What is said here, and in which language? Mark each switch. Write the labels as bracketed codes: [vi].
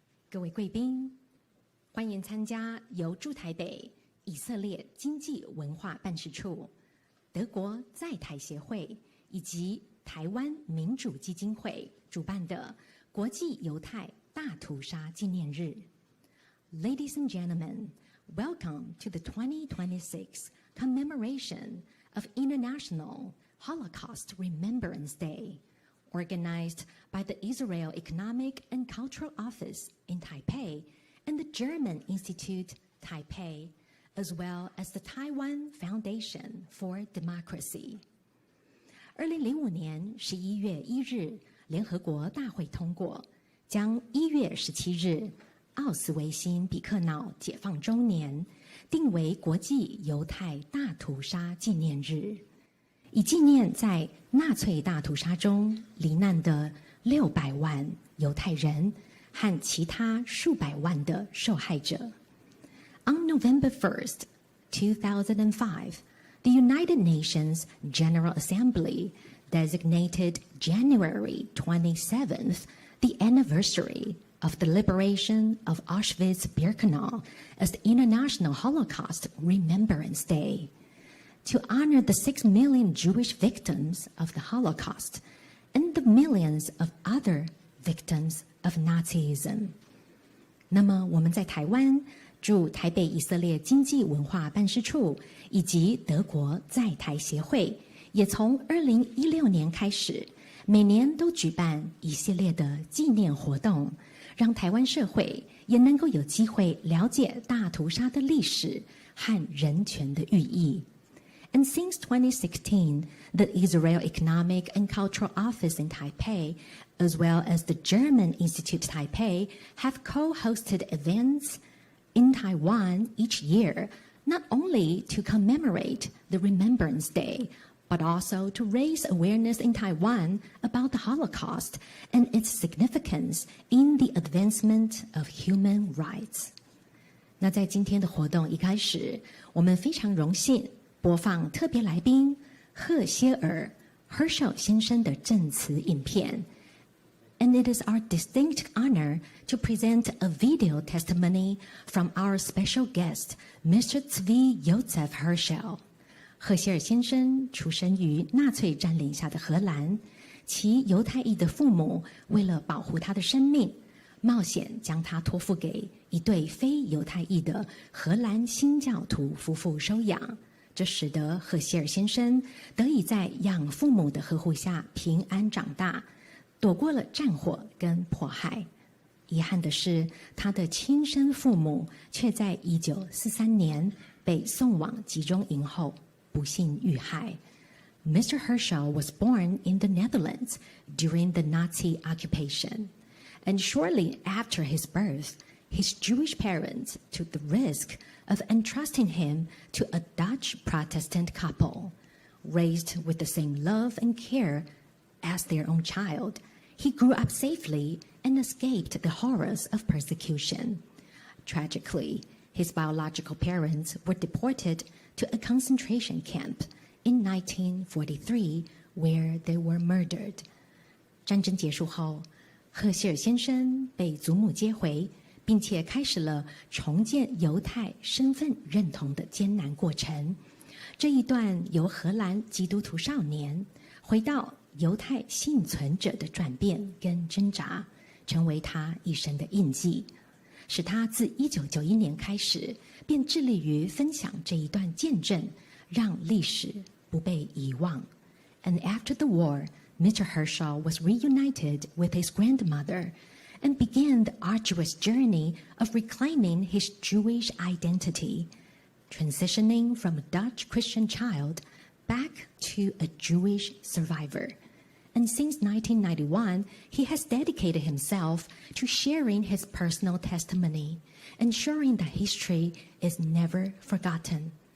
[zh] 各位贵宾，欢迎参加由驻台北以色列经济文化办事处、德国在台协会以及台湾民主基金会主办的国际犹太大屠杀纪念日。 [en] Ladies and gentlemen, welcome to the 2026 commemoration of International Holocaust Remembrance Day, organized by the Israel Economic and Cultural Office in Taipei and the German Institute Taipei, as well as the Taiwan Foundation for Democracy. [zh] 2005年11月1日，联合国大会通过，将1月17日奥斯维辛比克瑙解放周年定为国际犹太大屠杀纪念日，以纪念在纳粹大屠杀中罹难的600万犹太人和其他数百万的受害者。 [en] On November 1st, 2005, the United Nations General Assembly designated January 27th the anniversary of the liberation of Auschwitz-Birkenau as the International Holocaust Remembrance Day, to honor the 6 million Jewish victims of the Holocaust and the millions of other victims of Nazism. [zh] 那么我们在台湾驻台北以色列经济文化办事处以及德国在台协会，也从2016年开始，每年都举办一系列的纪念活动，让台湾社会也能够有机会了解大屠杀的历史和人权的寓意。 [en] And since 2016, the Israel Economic and Cultural Office in Taipei, as well as the German Institute Taipei, have co-hosted events in Taiwan each year, not only to commemorate the Remembrance Day, but also to raise awareness in Taiwan about the Holocaust and its significance in the advancement of human rights. [zh] 那在今天的活动一开始，我们非常荣幸播放特别来宾赫歇尔 Herschel 先生的证词影片。 [en] And it is our distinct honor to present a video testimony from our special guest, Mr. Tswi Herschel. [zh] 赫歇尔先生出生于纳粹占领下的荷兰，其犹太裔的父母为了保护他的生命，冒险将他托付给一对非犹太裔的荷兰新教徒夫妇收养。这使得赫歇尔先生得以在养父母的呵护下平安长大，躲过了战火跟迫害。遗憾的是，他的亲生父母却在1943年被送往集中营后不幸遇害。 [en] Mr. Herschel was born in the Netherlands during the Nazi occupation, and shortly after his birth, his Jewish parents took the risk of entrusting him to a Dutch Protestant couple. Raised with the same love and care as their own child, he grew up safely and escaped the horrors of persecution. Tragically, his biological parents were deported to a concentration camp in 1943, where they were murdered. [zh] 战争结束后，赫歇尔先生被祖母接回，并且开始了重建犹太身份认同的艰难过程。这一段由荷兰基督徒少年回到犹太幸存者的转变跟挣扎，成为他一生的印记，使他自1991年开始便致力于分享这一段见证，让历史不被遗忘。 [en] And after the war, Mr. Herschel was reunited with his grandmother and began the arduous journey of reclaiming his Jewish identity, transitioning from a Dutch Christian child back to a Jewish survivor. And since 1991, he has dedicated himself to sharing his personal testimony, ensuring that history is never forgotten.